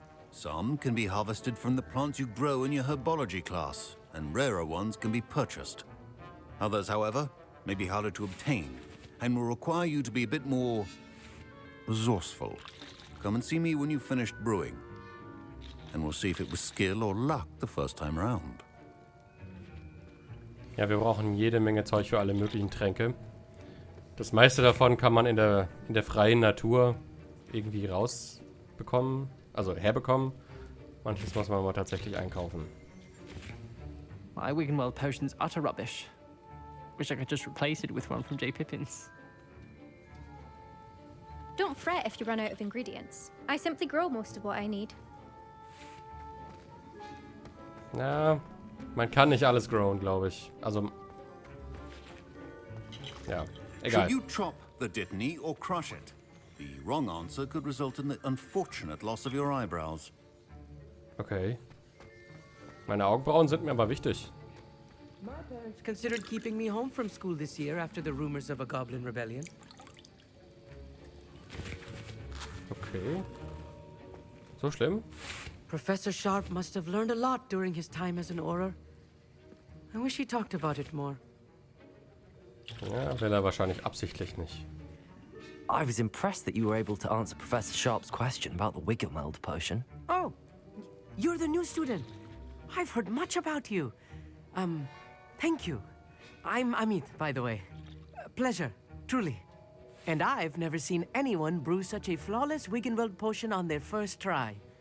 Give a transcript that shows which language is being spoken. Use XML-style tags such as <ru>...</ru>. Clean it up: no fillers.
<en>Some can be harvested from the plants you grow in your herbology class, and rarer ones can be purchased. Others, however, may be harder to obtain, and will require you to be a bit more resourceful. Come and see me when you've finished brewing, and we'll see if it was skill or luck the first time round.</en> <de>Ja, wir brauchen jede Menge Zeug für alle möglichen Tränke. Das meiste davon kann man in der freien Natur irgendwie rausbekommen, also herbekommen. Manches muss man aber tatsächlich einkaufen.</de> <en>My Wigan-Weld potion's utter rubbish. Wish I could just replace it with one from J. Pippin's. Don't fret if you run out of ingredients. I simply grow most of what I need.</en> <de>Ja, man kann nicht alles growen, glaube ich. Also, ja. Egal.</de> <en>Should you chop the Dittany or crush it? The wrong answer could result in the unfortunate loss of your eyebrows. Okay.</en> <de>Meine Augenbrauen sind mir aber wichtig.</de> <en>My parents considered keeping me home from school this year after the rumors of a goblin rebellion.</en> <de>Okay. So schlimm?</de> <en>Professor Sharp must have learned a lot during his time as an Auror. I wish he talked about it more.</en> <de>Ja, will er wahrscheinlich absichtlich nicht.</de> <en>I was impressed that you were able to answer Professor Sharp's question about the Wiggenweld potion. Oh, you're the new student. I've heard much about you. Thank you. I'm Amit, by the way. Pleasure, truly. And I've never seen anyone brew such a flawless Wiggenweld potion on their first try.</en>